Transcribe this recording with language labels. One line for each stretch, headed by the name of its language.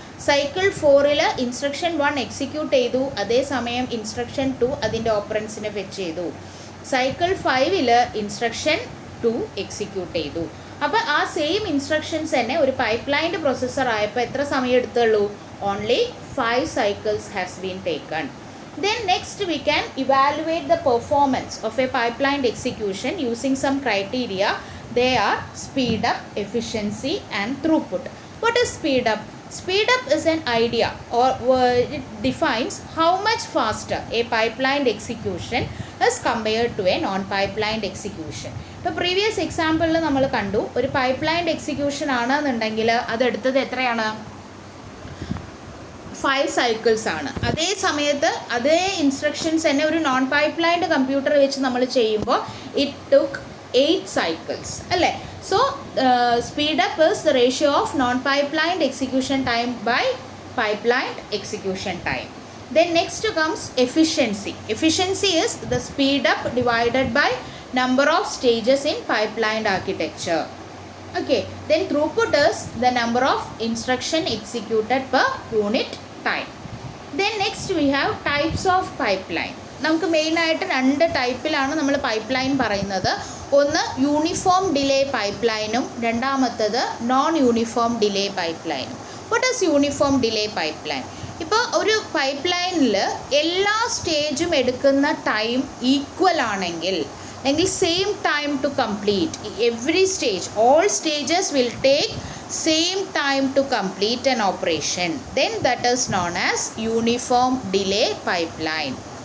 Malayalam: Cycle 4ൽ instruction 1 execute ചെയ്തു, അതേസമയം instruction 2 അതിൻ്റെ ഓപ്പറൻസിനെ ഫെച്ച് ചെയ്തു. സൈക്കിൾ 5ൽ ഇൻസ്ട്രക്ഷൻ 2 എക്സിക്യൂട്ട് ചെയ്തു. അപ്പോൾ ആ സെയിം ഇൻസ്ട്രക്ഷൻസ് തന്നെ ഒരു പൈപ്പ്ലൈൻഡ് പ്രൊസസ്സർ ആയപ്പോൾ എത്ര സമയം എടുത്തുള്ളൂ?
English: Only 5 cycles has been taken. Then next we can evaluate the performance of a pipelined execution using some criteria. They are speed up, efficiency and throughput. What is speed up? Speed up is an idea or it defines how much faster a pipelined execution is compared to a non-pipelined execution.
Malayalam: ഇപ്പോൾ previous എക്സാമ്പിളിൽ നമ്മൾ കണ്ടു, ഒരു പൈപ്പ്ലൈൻഡ് execution ആണെന്നുണ്ടെങ്കിൽ അതെടുത്തത് എത്രയാണ്? 5 cycles ആണ്. അതേ സമയത്ത് അതേ ഇൻസ്ട്രക്ഷൻസ് തന്നെ ഒരു നോൺ പൈപ്പ്ലൈൻഡ് കമ്പ്യൂട്ടർ വെച്ച് നമ്മൾ ചെയ്യുമ്പോൾ
English: it took
Malayalam: 8 cycles അല്ലേ?
English: So speed up is the ratio of non pipelined execution time by pipelined execution time. Then next comes efficiency. Efficiency is the speed up divided by number of stages in pipelined architecture. Okay, then throughput is the number of instruction executed per unit time. Then next we have types of pipeline.
Malayalam: നമുക്ക് മെയിനായിട്ട് 2 ടൈപ്പിലാണ് നമ്മൾ pipe line പറയുന്നത്. ഒന്ന് uniform delay pipe ലൈനും രണ്ടാമത്തത് non uniform delay pipe ലൈനും.
English: What is uniform delay pipeline?
Malayalam: ഇപ്പോൾ ഒരു പൈപ്പ് ലൈനിൽ എല്ലാ സ്റ്റേജും എടുക്കുന്ന ടൈം ഈക്വൽ ആണെങ്കിൽ അല്ലെങ്കിൽ
English: Same time to complete, every stage, all stages will take same time to complete an operation, then that is known as uniform delay pipeline.